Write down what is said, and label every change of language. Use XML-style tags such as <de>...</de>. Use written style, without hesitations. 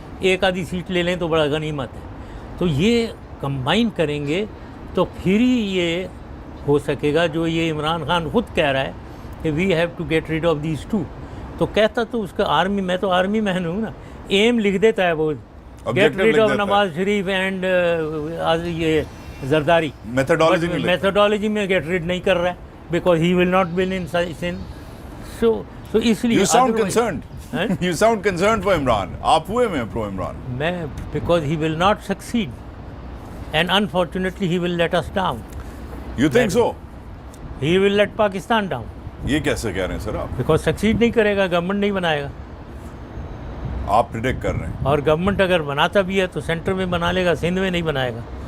<ur>ایک آدھی سیٹ لے لیں تو بڑا غنیمت ہے. تو یہ کمبائن کریں گے تو پھر ہی یہ ہو سکے گا جو یہ عمران خان خود کہہ رہا ہے کہ</ur> <en>We have to get rid of these two.</en> <ur>تو کہتا تو اس کا آرمی، میں تو آرمی مین ہوں نا، ایم لکھ دیتا ہے وہ،</ur> <en>Get rid of Nawaz Sharif and یہ Zardari. Methodology میں get rid</en> <ur>نہیں کر رہا ہے</ur> <en>Because he will not win in Sindh.</en> <ur>سو اس لیے</ur> <en>You sound concerned. You sound concerned for Imran.</en> <ur>آپ ہوئے میں پرو عمران. میں</ur> <en>because he will not succeed and unfortunately he will let us down. You think so? He will let Pakistan down.</en> <ur>یہ کیسے کہہ رہے ہیں سر آپ؟</ur> <en>Because succeed</en> <ur>نہیں کرے گا، گورنمنٹ نہیں بنائے گا. آپ پریڈکٹ کر رہے ہیں. اور گورنمنٹ اگر بناتا بھی ہے تو سینٹر میں بنا لے گا، سندھ میں نہیں بنائے گا.</ur>